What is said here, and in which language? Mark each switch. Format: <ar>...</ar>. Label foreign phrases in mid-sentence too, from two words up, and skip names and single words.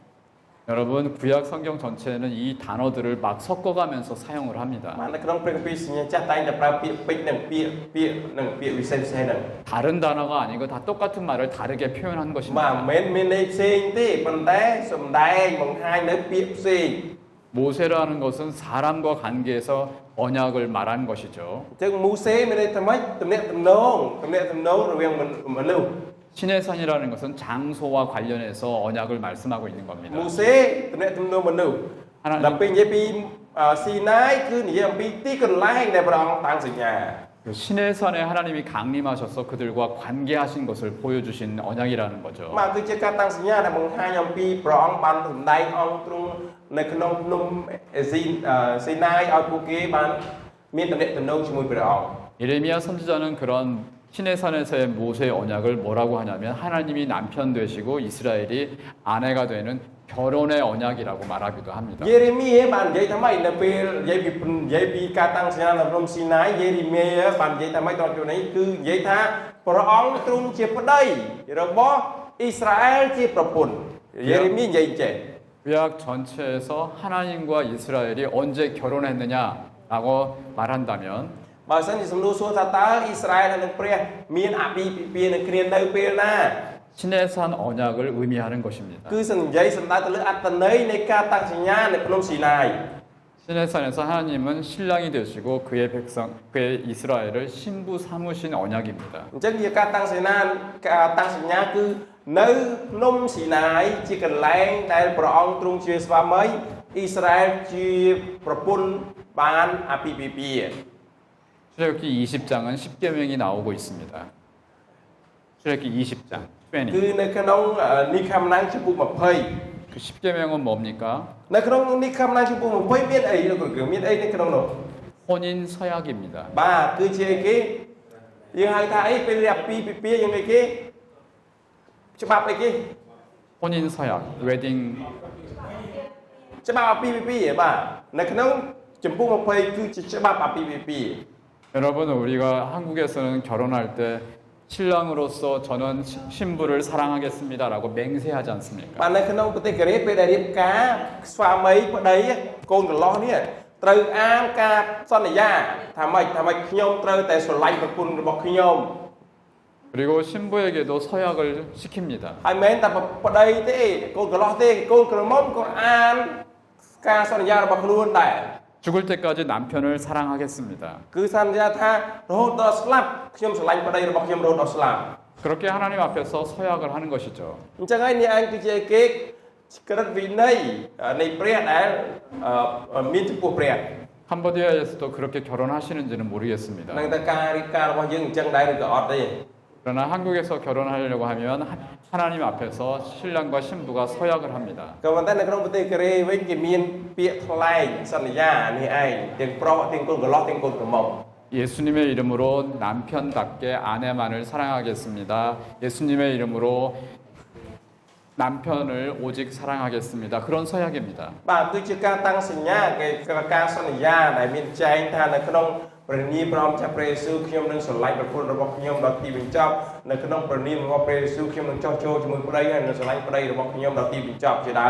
<ko>여러분 구약 성경 전체는 이 단어들을 막 섞어가면서 사용을 합니다.</ko> <km>បាននៅក្នុងព្រះគម្ពីរសញ្ញាចាស់តែងតែប្រើពាក្យពេចន៍និងពាក្យវិសេសហ្នឹង</km> <ko>다른 단어가 아니고 다 똑같은 말을 다르게 표현한</ko> <km>បាទ</km> <ko>것입니다.</ko> <km>មិនមែនមានន័យផ្សេងទេប៉ុន្តែសំដែងបង្ហាញនៅពាក្យផ្សេង</km> <ko>모세라는 것은 사람과 관계에서 언약을 말한 것이죠.</ko> <km>អញ្ចឹងមូសេមានន័យថាម៉េចទំនាក់ទំនងរវាងមនុស្ស</km> <ko>시내산이라는 것은 장소와 관련해서 언약을 말씀하고 있는 겁니다.</ko> <km>មូសេទំនាក់ទំនងមនុស្ស</km> <ko>하나님</ko> <km>ដល់ពេលនិយាយពីស៊ីណាយគឺនិយាយអំពីទីកន្លែងដែលព្រះអង្គតាំងសញ្ញា</km> <ko>그 시내산에 하나님이 강림하셔서 그들과 관계하신 것을 보여주신 언약이라는 거죠.</ko> <km>បាទគឺជាការតាំងសញ្ញាដែលបង្ហាញអំពីព្រះអង្គបានសម្ដែងអង្គទ្រង់នៅក្នុងភ្នំស៊ីណាយឲ្យពួកគេបានមានទំនាក់ទំនងជាមួយព្រះអង្គ</km> <ko>예레미야 선지자는 그런 시내산에서의 모세의 언약을 뭐라고 하냐면 하나님이 남편 되시고 이스라엘이 아내가 되는 결혼의 언약이라고 말하기도 합니다.</ko> <km>យេរេមៀបាននិយាយថាម៉េចនៅពេលនិយាយពីការតាំងសញ្ញានៅភ្នំស៊ីណាយយេរេមៀបាននិយាយថាម៉េចដល់chỗនេះគឺនិយាយថាព្រះអង្គទ្រង់ជាប្តីរបស់អ៊ីស្រាអែលជាប្រពន្ធយេរេមៀនិយាយចេះ</km> <ko>구약 전체에서 하나님과 이스라엘이 언제 결혼했느냐라고 말한다면</ko> <km>បើសិនជាសំណួរសួរថាតើអ៊ីស្រាអែលនិងព្រះមានអាពាហ៍ពិពាហ៍នឹងគ្នានៅពេលណា</km> <ko>시내산 언약을 의미하는 것입니다.</ko> <km>គឺនិយាយសំដៅទៅលើអត្តន័យនៃការតាំងសញ្ញានៅភ្នំស៊ីណាយ</km> <ko>시내산에서 하나님은 신랑이 되시고 그의 백성, 그의 이스라엘을 신부 삼으신 언약입니다.</ko> <km>អញ្ចឹងជាការតាំងសញ្ញាគឺនៅភ្នំស៊ីណាយជាកន្លែងដែលព្រះអង្គទ្រង់ជាស្វាមីអ៊ីស្រាអែលជាប្រពន្ធបានអាពាហ៍ពិពាហ៍</km> <ko>출애굽기 20장은 10계명이 나오고 있습니다. 출애굽기 20장, 20.</ko> <km>គឺនៅក្នុងនិខមណាំងចំពុក20</km> <ko>그 10계명은 뭡니까?</ko> <km>នៅក្នុងនិខមណាំងចំពុក20មានអីលោកគ្រូមានអីនៅក្នុងនោះ</km> <ko>혼인 서약입니다.</ko> <km>បាទគឺជាអីគេយើងហៅថាអីពេលអាពាហ៍ពិពាហ៍យើងអីគេច្បាប់អីគេ</km> <ko>혼인 서약, 웨딩.</ko> <km>ច្បាប់អាពាហ៍ពិពាហ៍បាទនៅក្នុងចំពុក20គឺជាច្បាប់អាពាហ៍ពិពាហ៍</km> <ko>여러분 우리가 한국에서는 결혼할 때 신랑으로서 저는 신부를 사랑하겠습니다라고 맹세하지 않습니까?</ko> <km>បាទនៅក្នុងប្រទេសកូរ៉េពេលដែលរៀបការស្វាមីប្តីកូនកន្លោះនេះត្រូវអានការសន្យាថាម៉េចខ្ញុំត្រូវតែស្រឡាញ់ប្រពន្ធរបស់ខ្ញុំ</km> <ko>그리고 신부에게도 서약을 시킵니다.</ko> <km>ហើយមិនមែនតែប្តីទេកូនកន្លោះទេកូនក្រមុំក៏អានការសន្យារបស់ខ្លួនដែរ</km> <ko>죽을 때까지 남편을 사랑하겠습니다.</ko> <km>គឺសន្យាថារហូតដល់ស្លាប់ខ្ញុំស្រឡាញ់ប្តីរបស់ខ្ញុំរហូតដល់ស្លាប់</km> <ko>그렇게 하나님 앞에서 서약을 하는 것이죠.</ko> <km>អញ្ចឹងហើយនេះឯងគឺជាគេក្រឹតវិន័យនៃព្រះដែលមានចំពោះព្រះ</km> <ko>캄보디아에서도 그렇게 결혼하시는지는 모르겠습니다.</ko> <km>នឹងតែការរៀបការរបស់យើងអញ្ចឹងដែរឬក៏អត់ទេ</km> <ko>그러나 한국에서 결혼하려고 하면 하나님 앞에서 신랑과 신부가 서약을 합니다.</ko> <km>ក៏ប៉ុន្តែនៅក្នុងប្រទេសកូរ៉េវិញគេមានពាក្យថ្លែងសន្យានេះឯងទាំងប្រុសទាំងកូនកន្លោះទាំងកូនក្រមុំ</km> <ko>예수님의 이름으로 남편답게 아내만을 사랑하겠습니다. 예수님의 이름으로 남편을 오직 사랑하겠습니다. 그런 서약입니다.</ko> <km>បាទគឺជាការតាំងសញ្ញាគេការសន្យាដែលមានចែងថានៅក្នុងព្រះនាមព្រះអង្គព្រះយេស៊ូវខ្ញុំនឹងស្រឡាញ់ប្រពន្ធរបស់ខ្ញុំដល់ទីបញ្ចប់នៅក្នុងព្រះនាមរបស់ព្រះយេស៊ូវខ្ញុំនឹងចោះចូលជាមួយប្តីហើយនឹងស្រឡាញ់ប្តីរបស់ខ្ញុំដល់ទីបញ្ចប់ជាដើម</km>